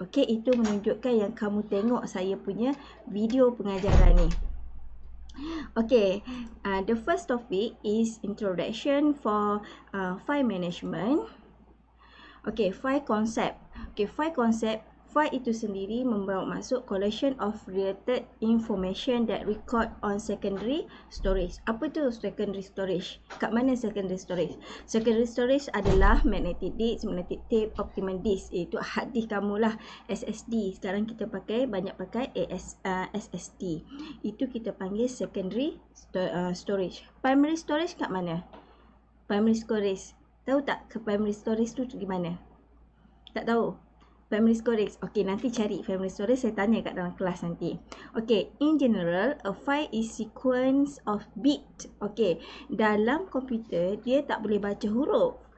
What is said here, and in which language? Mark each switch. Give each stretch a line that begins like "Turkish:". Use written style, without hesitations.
Malay: Okey, itu menunjukkan yang kamu tengok saya punya video pengajaran ni.
English: Okay, the first topic is introduction for file management. Okay, file concept. Okay, file concept. File itu sendiri membawa masuk collection of related information that record on secondary storage.
Malay: Apa tu secondary storage? Kat mana secondary storage? Secondary storage adalah magnetic disk, magnetic tape, optical disk. Itu hard disk kamu lah, SSD. Sekarang kita banyak pakai SSD. Itu kita panggil secondary storage. Primary storage kat mana? Primary storage. Tahu tak ke primary storage tu di mana? Tak tahu? Primary storage. Okey, nanti cari primary storage, saya tanya kat dalam kelas nanti.
English: Okey, in general, a file is sequence of bit.
Malay: Okey, dalam komputer dia tak boleh baca huruf.